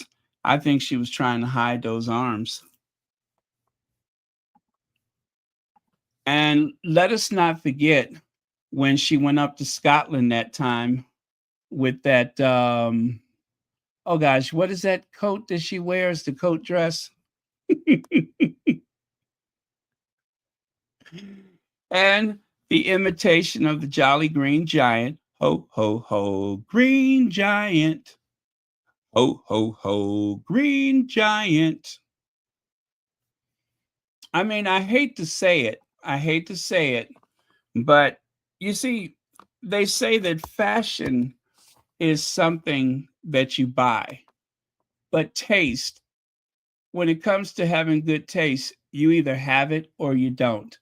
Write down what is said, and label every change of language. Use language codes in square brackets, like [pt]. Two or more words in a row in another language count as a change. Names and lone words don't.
[en] I think she was trying to hide those arms. And let us not forget when she went up to Scotland that time with that, oh gosh, what is that coat that she wears, the coat dress? And the imitation of the Jolly Green Giant Ho, ho, ho, green giant. Ho, ho, ho, green giant. I mean, I hate to say it. But you see, they say that fashion is something that you buy, but taste, when it comes to having good taste, you either have it or you don't.